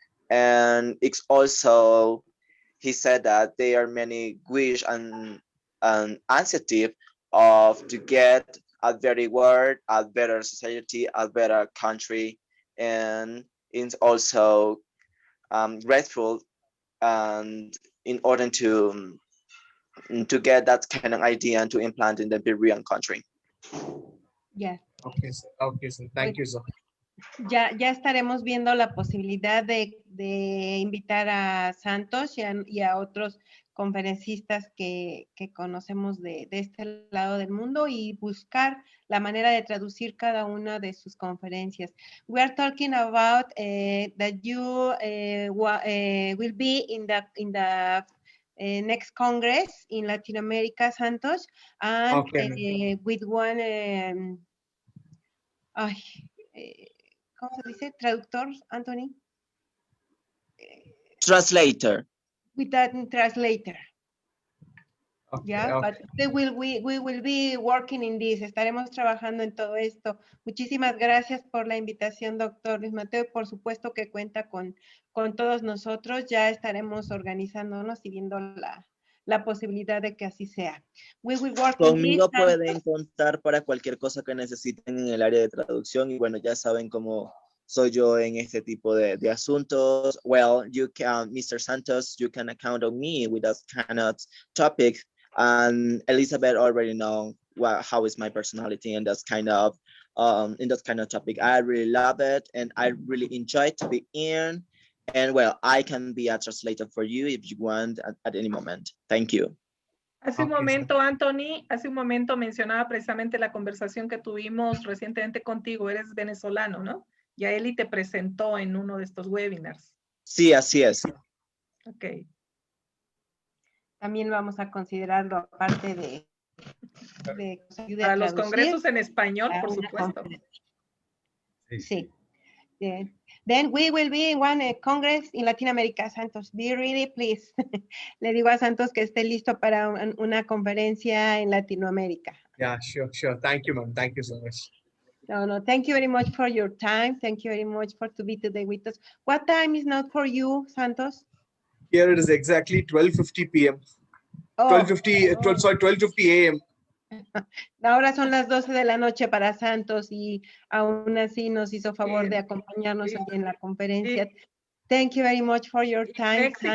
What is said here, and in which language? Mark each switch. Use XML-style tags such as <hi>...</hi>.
<en>And it's also, he said that there are many wish and initiative of to get a better world, a better society, a better country, and it's also grateful and in order to get that kind of idea and to implant in the Peruvian country. Yeah. Okay, sir. Okay, sir. Thank you, sir.</en> <es>Ya estaremos viendo la posibilidad de invitar a Santos y a otros conferencistas que conocemos de este lado del mundo y buscar la manera de traducir cada una de sus conferencias.</es> <en>We are talking about that you will be in the next Congress in Latin America, Santos, and Okay. with one</en> <es>¿cómo se dice? Traductor, Anthony?</es> <en>Translator. With that translator. Okay, Yeah, okay. but we will be working in this.</en> <es>Estaremos trabajando en todo esto. Muchísimas gracias por la invitación, doctor Luis Mateo. Y por supuesto que cuenta con todos nosotros. Ya estaremos organizándonos y viendo la posibilidad de que así sea.</es> <en>We will work</en> <es>Conmigo pueden contar para cualquier cosa que necesiten en el área de traducción y bueno, ya saben cómo soy yo en este tipo de asuntos.</es> <en>Well, you can, Mr. Santos, you can count on me with that kind of topic. And Elizabeth already know how is my personality in that kind of topic. I really love it and I really enjoy to be in. And well, I can be a translator for you if you want at any moment. Thank you.</en> <es>Hace un momento, Anthony, hace un momento mencionaba precisamente la conversación que tuvimos recientemente contigo. Eres venezolano, ¿no? Y a Eli te presentó en uno de estos webinars. Sí, así es. Ok. También vamos a considerarlo aparte de para los congresos en español, por supuesto.</es> <en>Sí. Then we will be in one Congress in Latin America, Santos. Be ready, please.</en> <es>Le digo a Santos que esté listo para una conferencia en Latinoamérica.</es> <en>Yeah, sure. Thank you, ma'am. Thank you so much. No, thank you very much for your time. Thank you very much for to be today with us. What time is not for you, Santos? Here it is exactly 12:50 p.m. 12:50 a.m.</en> <es>Ahora son las 12 de la noche para Santos y aún así nos hizo favor de acompañarnos en la conferencia.</es> <en>Thank you very much for your time.</en>